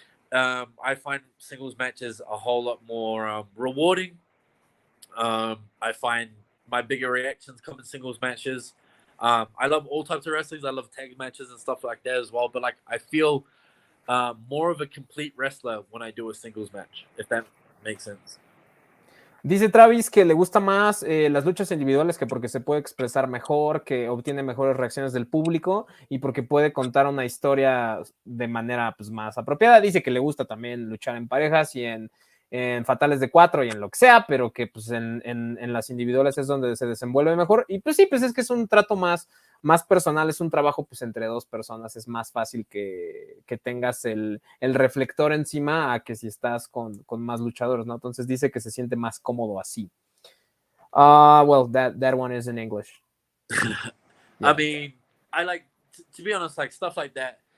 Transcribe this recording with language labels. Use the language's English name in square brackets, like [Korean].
[English] So I find singles matches a whole lot more rewarding. I find my bigger reactions come in singles matches. I love all types of wrestlings. I love tag matches and stuff like that as well. But like, I feel more of a complete wrestler when I do a singles match, if that makes sense. [Spanish] Dice Travis que le gusta más las luchas individuales, que porque se puede expresar mejor, que obtiene mejores reacciones del público y porque puede contar una historia de manera pues, más apropiada. Dice que le gusta también luchar en parejas y en fatales de 4 y en lo que sea, pero que pues en las individuales es donde se desenvuelve mejor. Y pues sí, pues es que es un trato más personal, es un trabajo pues entre dos personas, es más fácil que tengas el reflector encima a que si estás con más luchadores, ¿no? Entonces dice que se siente más cómodo así. [English] Well, that one is in English. Yeah. I mean, I like, to be honest, like stuff like that.